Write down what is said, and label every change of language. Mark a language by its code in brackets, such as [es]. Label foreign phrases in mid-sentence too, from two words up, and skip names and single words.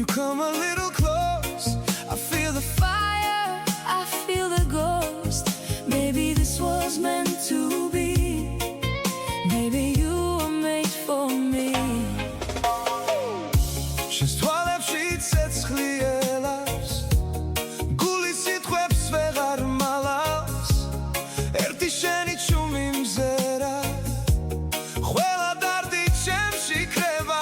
[en] come a little close. I feel the fire, I feel the ghost. Maybe this was meant to be. Maybe you were made for me. [ka] Შეცვალებში ცეცხლი ელავს, გული სიტყვებს ვეღარ მალავს, ერთი შენი ჩუმი მზერა, ყველა დარდი ჩემში კრება.